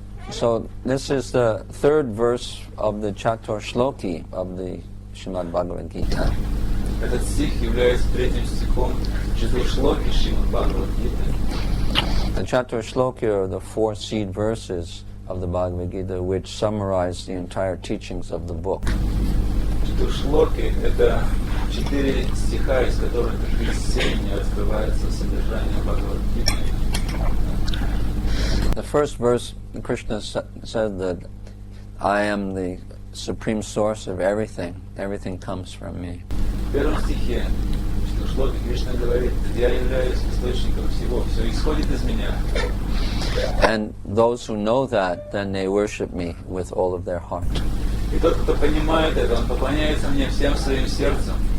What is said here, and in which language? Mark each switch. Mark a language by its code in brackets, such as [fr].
[en] So this is the third verse of the Chatur Shloki of the Srimad Bhagavad Gita. [ru] Этот стих является третьим стихом Чатуршлоки Шримад Бхагавад Гиты. [en] The Chatur Shloki are the four seed verses of the Bhagavad Gita, which summarize the entire teachings of the book. [ru] Чатуршлоки — это 4 стиха, из которых как из семени раскрывается содержание Бхагавад-гиты. [en] The first verse, Krishna said that I am the supreme source of everything. Everything comes from me. [ru] В первом стихе Чатуршлоки Кришна говорит: «Я являюсь источником всего, все исходит из меня». [en] And those who know that, then they worship me with all of their heart. [ru] И тот, кто понимает это, он поклоняется мне всем своим сердцем.